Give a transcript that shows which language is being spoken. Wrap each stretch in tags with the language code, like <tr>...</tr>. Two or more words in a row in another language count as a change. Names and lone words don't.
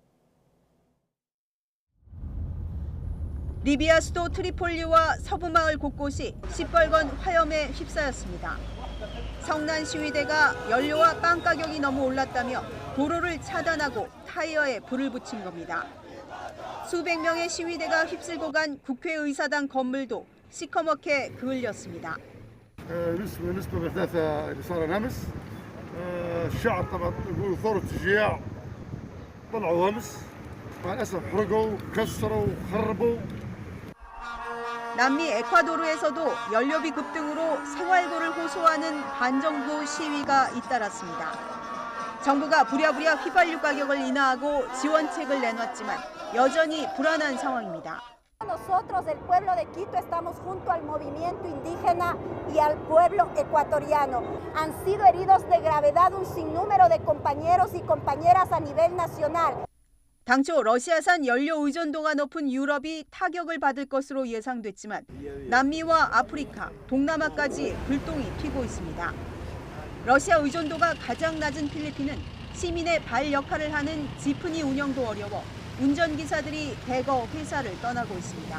<ko>리비아 수도 트리폴리와 서부 마을 곳곳이 시뻘건 화염에 휩싸였습니다. 성난 시위대가 연료와 빵 가격이 너무 올랐다며 도로를 차단하고 타이어에 불을 붙인 겁니다. 수백 명의 시위대가 휩쓸고 간 국회의사당 건물도 시커멓게 그을렸습니다.</ko> <ar>بالنسبة للأحداث اللي صار أمس الشعب طبعا يقول ثورة شجاع طلعوا أمس مع الأسف حرقوا كسروا خربوا.</ar> <ko>남미 에콰도르에서도 연료비 급등으로 생활고를 호소하는 반정부 시위가 잇따랐습니다. 정부가 부랴부랴 휘발유 가격을 인하하고 지원책을 내놨지만 여전히 불안한 상황입니다.</ko> <es>Nosotros, el pueblo de Quito, estamos junto al movimiento indígena y al pueblo ecuatoriano. Han sido heridos de gravedad un sinnúmero de compañeros y compañeras a nivel nacional.</es> <ko>당초 러시아산 연료 의존도가 높은 유럽이 타격을 받을 것으로 예상됐지만 남미와 아프리카, 동남아까지 불똥이 튀고 있습니다. 러시아 의존도가 가장 낮은 필리핀은 시민의 발 역할을 하는 지프니 운영도 어려워 운전기사들이 대거 회사를 떠나고 있습니다.</ko>